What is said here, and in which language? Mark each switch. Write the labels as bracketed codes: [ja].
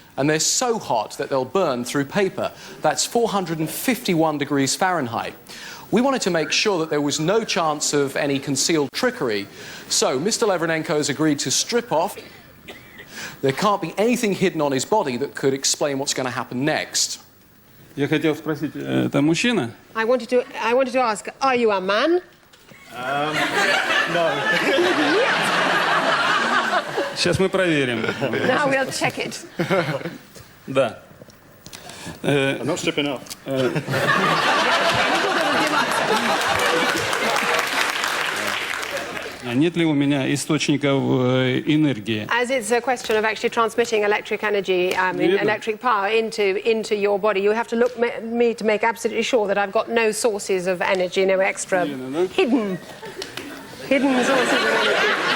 [en] And they're so hot that they'll burn through paper. That's 451 degrees Fahrenheit. We wanted to make sure that there was no chance of any concealed trickery. So Mr. Lavrinenko has agreed to strip off. There can't be anything hidden on his body that could explain what's going to happen next. [ru] Я хотел спросить, это мужчина? [en] I wanted to ask, are you a man? No. [ru] Сейчас мы проверим. [en] Now we'll check it. [ru] Да. [en] I'm not stripping off. [ru] Нет ли у меня источников энергии? [en] As it's a question of actually transmitting electric energy, electric power into your body, you have to look me to make absolutely sure that I've got no sources of energy, no extra hidden sources of energy.